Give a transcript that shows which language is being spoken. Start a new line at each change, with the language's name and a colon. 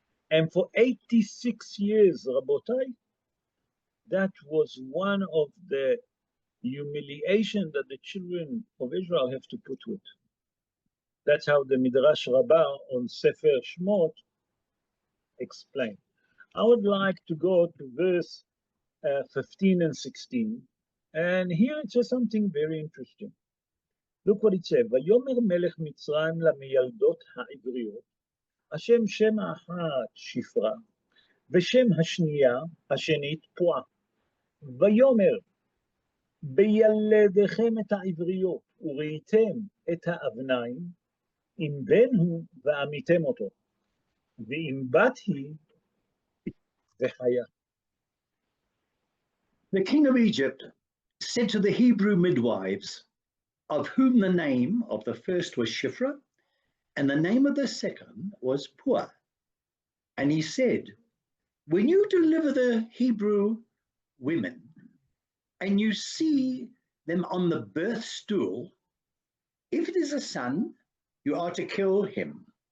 English: And for 86 years, Rabotai, that was one of the humiliation that the children of Israel have to put with. That's how the Midrash Rabbah on Sefer Shemot explained. I would like to go to verse 15 and 16. And here it says something very interesting. Look what it says.
Hebrew: ויאמר מלך מצרים למילדות העבריות, השם שם האחת שפרה, ושם השנית פועה. ויאמר בילדיכם את העבריות, וראיתם את האבניים, אם בן הוא ועמיתם אותו, ואם בת היא וחיה.
English: The king of Egypt said to the Hebrew midwives, of whom the name of the first was Shiphrah, and the name of the second was Puah. And he said, when you deliver the Hebrew women, and you see them on the birth stool, if it is a son, you are to kill him.